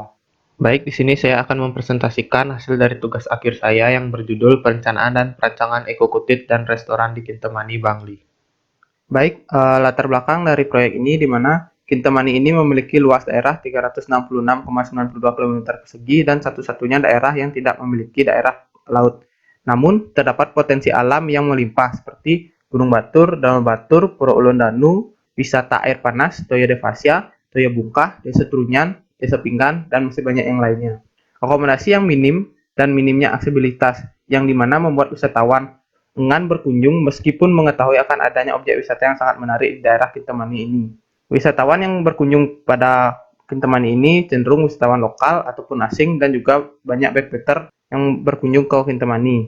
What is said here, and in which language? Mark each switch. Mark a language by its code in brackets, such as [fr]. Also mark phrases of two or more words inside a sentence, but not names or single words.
[id] Baik, di sini saya akan mempresentasikan hasil dari tugas akhir saya yang berjudul Perencanaan dan Perancangan Ekokutit dan Restoran di Kintamani, Bangli. Baik, latar belakang dari proyek ini di mana Kintamani ini memiliki luas daerah 366,92 km persegi dan satu-satunya daerah yang tidak memiliki daerah laut. Namun, terdapat potensi alam yang melimpah seperti Gunung Batur, Danau Batur, Pura Ulun Danu, wisata air panas, Toya Devasya, Toya Bungkah, Desa Trunyan, Desa Pinggan, dan masih banyak yang lainnya. Akomodasi yang minim dan minimnya aksesibilitas yang dimana membuat wisatawan enggan berkunjung meskipun mengetahui akan adanya objek wisata yang sangat menarik di daerah Kintamani ini. Wisatawan yang berkunjung pada Kintamani ini cenderung wisatawan lokal ataupun asing dan juga banyak backpacker yang berkunjung ke Kintamani.